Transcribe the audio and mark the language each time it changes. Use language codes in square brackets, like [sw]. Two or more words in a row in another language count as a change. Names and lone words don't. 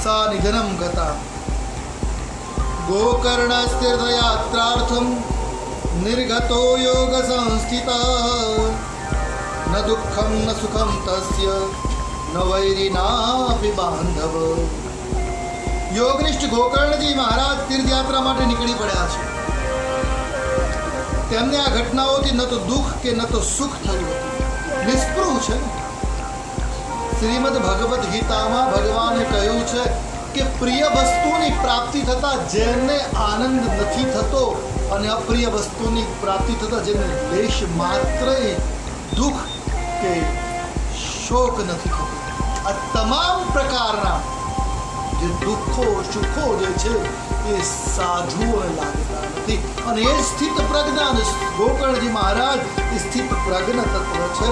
[sa] सा निधनम गता गोकर्णस्तीर्थयात्रार्थं निर्गतो योग संस्थितः न दुःखं न सुखं तस्य न वैरिनापि बांधव। [gu] योगनिष्ठ ગોકર્ણજી મહારાજ તીર્થયાત્રા માટે નીકળી પડ્યા છે। તેમને આ ઘટનાઓથી ન તો દુઃખ કે ન તો સુખ થયું હતું, નિષ્પૃહ છે। શ્રીમદ ભગવદ્ ગીતામાં ભગવાને કહ્યું છે કે પ્રિય વસ્તુની પ્રાપ્તિ થતાં જેને આનંદ નથી થતો અને અપ્રિય વસ્તુની પ્રાપ્તિ થતાં જેને લેશ માત્ર દુઃખ કે શોક નથી થતો, આ તમામ પ્રકારના જે દુઃખો સુખો જે છે એ સાધુઓને લાગતા નથી અને એ સ્થિત પ્રજ્ઞા, ગોકર્ણજી મહારાજ એ સ્થિત પ્રજ્ઞ તત્વ છે।